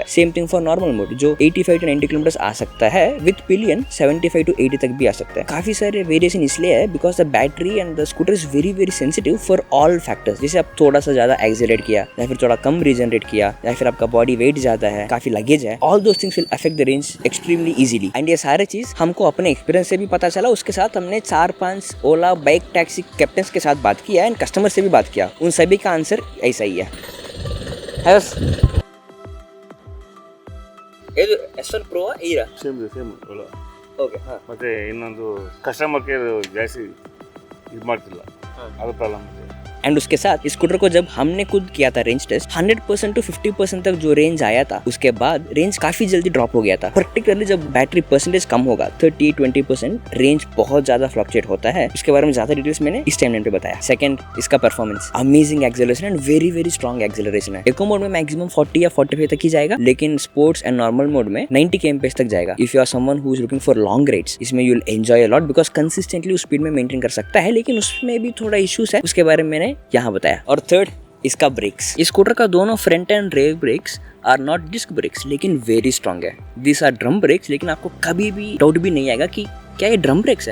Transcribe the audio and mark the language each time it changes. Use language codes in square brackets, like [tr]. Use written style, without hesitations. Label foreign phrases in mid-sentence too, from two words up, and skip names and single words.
[en] same thing for normal mode, [hi] जो 85 to 90 किलोमीटर आ सकता है, [en] with pillion [hi] 75 to 80 तक भी आ सकता है। काफी सारे वेरिएशन इसलिए है [en] because the battery and the scooter is very very sensitive for all factors. [hi] जैसे आप थोड़ा सा ज्यादा एक्सेलरेट किया या फिर थोड़ा कम रीजनरेट किया या फिर आपका [en] body weight [hi] ज्यादा है, काफी लगेज है, [en] all those things will affect the range extremely easily. [hi] एंड ये सारे चीज हमको अपने एक्सपीरियंस से भी पता चला। उसके साथ हमने 4-5 ओला [en] bike taxi captains [hi] के साथ बात किया एंड कस्टमर से भी बात किया। उन सभी का आंसर ऐसा ही है। ಇದು S1 Pro Air [kn] ಸೇಮ್ ಓಲಾ. ಓಕೆ. ಹಾಂ. ಮತ್ತೆ ಇನ್ನೊಂದು [en] customer care [kn] ಜಾಸ್ತಿ ಇದು ಮಾಡ್ತಿಲ್ಲ, ಅದು ಪ್ರಾಬ್ಲಮ್ ಇದೆ। [hi] एंड उसके साथ इस स्कूटर को जब हमने खुद किया था [en] range test, [hi] 100% to 50% तक जो रेंज आया था, उसके बाद रेंज काफी जल्दी ड्रॉप हो गया था। पर्टिकुलरली जब [en] battery percentage [hi] कम होगा 30-20% रेंज बहुत ज्यादा फ्लक्चुएट होता है। उसके बारे में ज्यादा डिटेल्स मैंने इस टाइमलाइन पे बताया। सेकंड, इसका परफॉर्मेंस, [en] amazing acceleration and very very strong acceleration [hi] है। [en] eco mode [hi] में मैक्सिमम 40 या 45 तक ही जाएगा, लेकिन [en] sports and normal mode [hi] में 90 kmph तक जाएगा। [en] if you are someone who is looking for long rides, [hi] इसमें [en] you will enjoy a lot because consistently [hi] उस स्पीड में मेंटेन कर सकता है, लेकिन उसमें भी थोड़ा इश्यूज है, उसके बारे में मैंने यहाँ बताया। और थर्ड, इसका ब्रेक्स। इस स्कूटर का दोनों [en] front and rear brakes are not disc brakes, लेकिन very strong है। this are drum brakes, [hi] लेकिन आपको कभी भी डाउट भी नहीं आएगा कि क्या ये [en] drum brakes [hi] है।